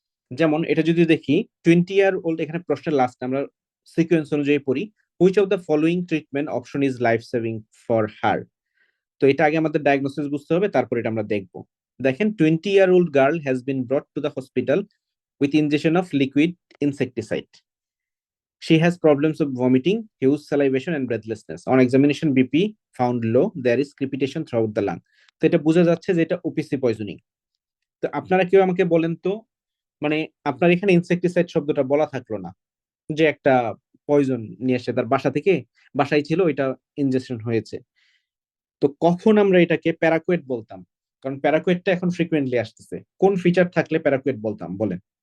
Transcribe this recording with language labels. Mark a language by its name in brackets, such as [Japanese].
[Bangla] যেমন এটা যদি দেখি [English] 20-year-old, [Bangla] এখানে প্রশ্নের লাস্ট আমরা সিকোয়েন্স অনুযায়ী পড়ি, [English] Which of the following treatment option is life saving for her. [Bangla] তো এটা আগে আমাদের ডায়াগনোসিস বুঝতে হবে, তারপর এটা আমরা দেখব। দেখেন [English] 20-year-old girl has been brought to the hospital with injection of liquid insecticide. She has problems of vomiting, huge salivation and breathlessness. On examination, BP found low. There is crepitation throughout the lung. [Bangla] তো এটা বোঝা যাচ্ছে যে এটা OPC poisoning. তো আপনারা কেউ আমাকে বলেন তো, মানে আপনার এখানে ইনসেক্টিসাইড শব্দটা বলা থাকলো না, যে একটা পয়জন নিয়ে এসে তার বাসায় ছিল, এটা ইনজেকশন হয়েছে। তো কখন আমরা এটাকে প্যারাকুয়েট বলতাম? কারণ প্যারাকুয়েটটা এখন ফ্রিকুয়েন্টলি আসতেছে, কোন ফিচার থাকলে প্যারাকুয়েট বলতাম বলেন?